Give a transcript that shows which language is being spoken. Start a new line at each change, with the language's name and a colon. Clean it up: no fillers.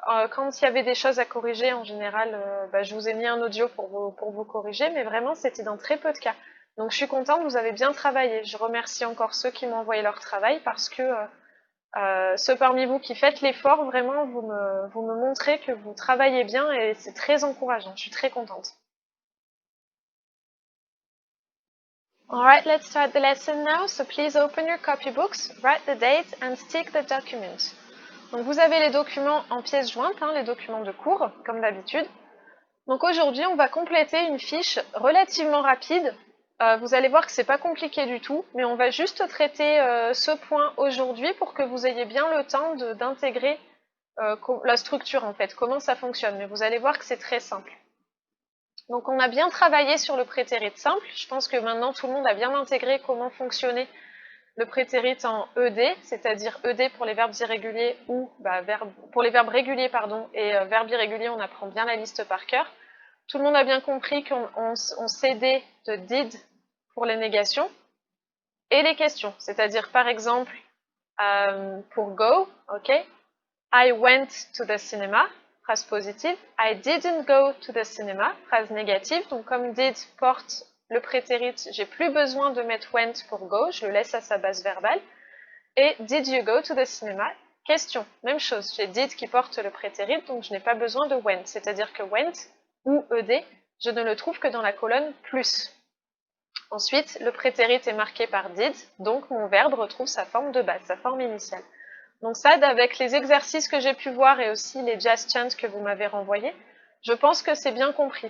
French: Quand il y avait des choses à corriger, en général, je vous ai mis un audio pour vous corriger, mais vraiment, c'était dans très peu de cas. Donc je suis contente, vous avez bien travaillé. Je remercie encore ceux qui m'ont envoyé leur travail parce que ceux parmi vous qui faites l'effort, vraiment, vous me montrez que vous travaillez bien et c'est très encourageant. Je suis très contente.
English: Alright, let's start the lesson now. So please open your copybooks, write the date and stick the document.
French: Donc vous avez les documents en pièces jointes, les documents de cours, comme d'habitude. Donc aujourd'hui, on va compléter une fiche relativement rapide. Vous allez voir que c'est pas compliqué du tout, mais on va juste traiter ce point aujourd'hui pour que vous ayez bien le temps d'intégrer la structure en fait, comment ça fonctionne. Mais vous allez voir que c'est très simple. Donc on a bien travaillé sur le prétérite simple. Je pense que maintenant tout le monde a bien intégré comment fonctionnait le prétérite en ED, c'est-à-dire ED pour les verbes irréguliers ou pour les verbes réguliers et verbes irréguliers, on apprend bien la liste par cœur. Tout le monde a bien compris qu'on s'aidait de did pour les négations et les questions, c'est-à-dire par exemple pour go, ok,
English: I went to the cinema,
French: phrase positive.
English: I didn't go to the cinema,
French: phrase négative. Donc comme did porte le prétérite, j'ai plus besoin de mettre went pour go, je le laisse à sa base verbale. Et
English: did you go to the cinema?
French: Question, même chose, j'ai did qui porte le prétérite, donc je n'ai pas besoin de went, c'est-à-dire que went ou ed, je ne le trouve que dans la colonne plus. Ensuite, le prétérite est marqué par did, donc mon verbe retrouve sa forme de base, sa forme initiale. Donc ça, avec les exercices que j'ai pu voir et aussi les jazz chants que vous m'avez renvoyés, je pense que c'est bien compris.